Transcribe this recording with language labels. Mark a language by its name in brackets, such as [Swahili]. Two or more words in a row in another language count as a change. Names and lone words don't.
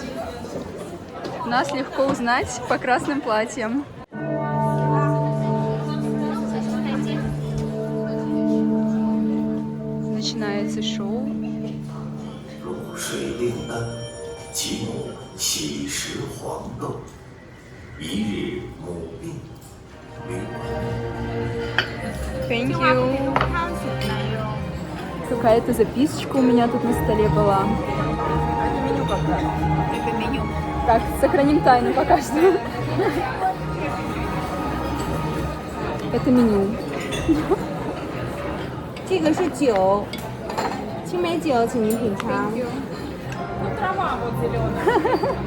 [Russian] Нас легко узнать по красным платьям. Начинается шоу. [English] Thank you. [Russian] Какая-то записочка у меня тут на столе была. Это меню как-то. Это меню. Так, сохраним тайну пока что. Это меню. [Chinese] 这个是酒，青梅酒，请您品尝。 [Russian] Ну, трава вот зеленая.